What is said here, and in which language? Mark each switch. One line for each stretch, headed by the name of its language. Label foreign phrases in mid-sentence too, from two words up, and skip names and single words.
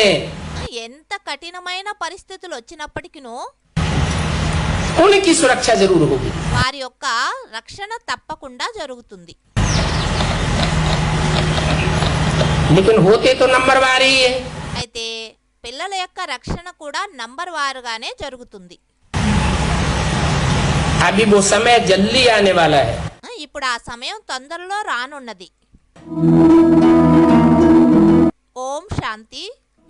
Telugu: ఎంత కఠినమైన పరిస్థితులు వచ్చినప్పటికీను
Hindi: उनकी सुरक्षा जरूर होगी।
Telugu: వారి యొక్క రక్షణ తప్పకుండా జరుగుతుంది.
Hindi: लेकिन होते तो नंबरवार ही है।
Telugu: అయితే పిల్లల యొక్క రక్షణ కూడా నంబర్ వారుగానే జరుగుతుంది.
Hindi: अभी वो समय जल्दी आने वाला है।
Telugu: ఇప్పుడు ఆ సమయం తొందరలో రానున్నది.
Hindi: ओम् शांति.